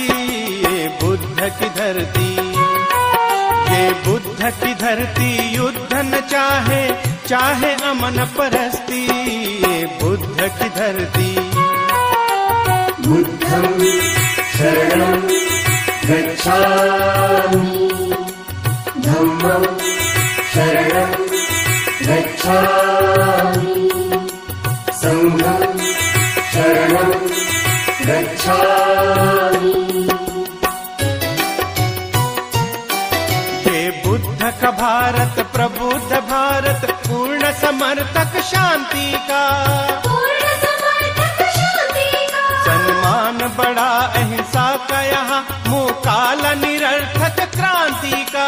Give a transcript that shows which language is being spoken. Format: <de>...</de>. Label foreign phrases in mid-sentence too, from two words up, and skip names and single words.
<hi>ये बुद्ध की धरती, ये बुद्ध की धरती युद्ध न चाहे, चाहे अमन परस्ती. ये बुद्ध की धरती.</hi> <pi>बुद्धं शरणं गच्छामि, धम्मं शरणं गच्छामि, संघं शरणं गच्छामि.</pi> <hi>ये बुद्ध का भारत प्रबुद्ध भारत, पूर्ण समर्थक शांति का, पूर्ण समर्थक शांति का, सम्मान बड़ा अहिंसा का यहाँ, मुँह काला निरर्थक क्रांति का.</hi>